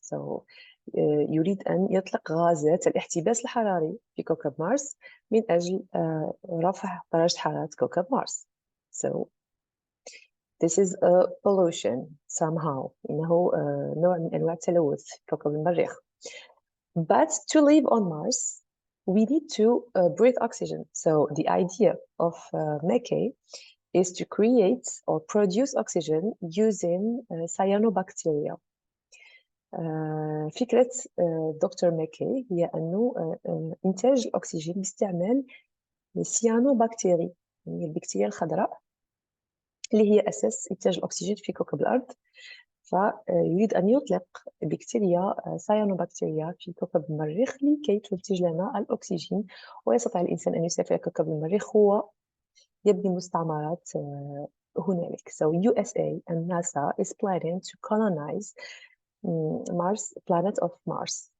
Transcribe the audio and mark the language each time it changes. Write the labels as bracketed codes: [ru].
[ar] So يريد أن يطلق غازات الاحتباس الحراري في كوكب مارس من أجل رفع درجة حرارة كوكب مارس. [en] So this is a pollution somehow, [ar] إنه نوع من أنواع التلوث في كوكب المريخ. [en] But to live on Mars, we need to breathe oxygen. So the idea of McKay is to create or produce oxygen using cyanobacteria. [ar] فكرة دكتور ماكي هي أنه إنتاج الأكسجين باستعمال السيانوبكتيري، يعني البكتيريا الخضراء اللي هي أساس إنتاج الأكسجين في كوكب الأرض. فيريد أن يطلق بكتيريا سيانوبكتيريا في كوكب المريخ لكي تنتج لنا الأكسجين، ويستطيع الإنسان أن يسافر إلى كوكب المريخ هو يبني مستعمرات هنالك. [en] So USA and NASA is planning to colonize Mars, planet of Mars.